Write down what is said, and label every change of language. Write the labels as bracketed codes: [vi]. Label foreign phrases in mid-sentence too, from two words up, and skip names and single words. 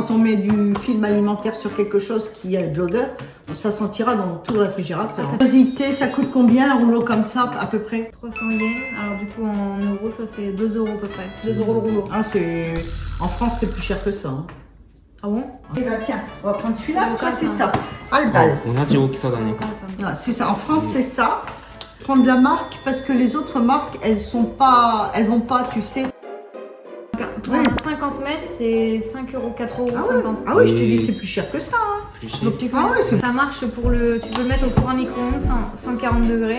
[fr] quand on met du film alimentaire sur quelque chose qui a de l'odeur, ça sentira dans tout le réfrigérateur. Curiosité, ça coûte combien un rouleau comme ça à peu près? 300 yens, alors du coup en euros ça fait 2 euros à peu près. 2 euros le rouleau. Ah c'est en France c'est plus cher que ça. Hein. Ah bon? Et bah tiens, on va prendre celui-là. Donc, Toi c'est ça. ça. Ah le bal. [ja] 同じ大きさだね。 [fr] Ah, ça me- Ah, c'est ça. En France c'est ça. Prendre la marque parce que les autres marques elles vont pas, tu sais. Pour un 50 mètres, c'est 5 euros, 4 euros, Ah 50. Ah oui, je te dis c'est plus cher que ça. Hein. Plus cher. Le petit ah ouais, c'est. Ça marche pour le. Tu peux le mettre au four à micro-ondes 140 degrés.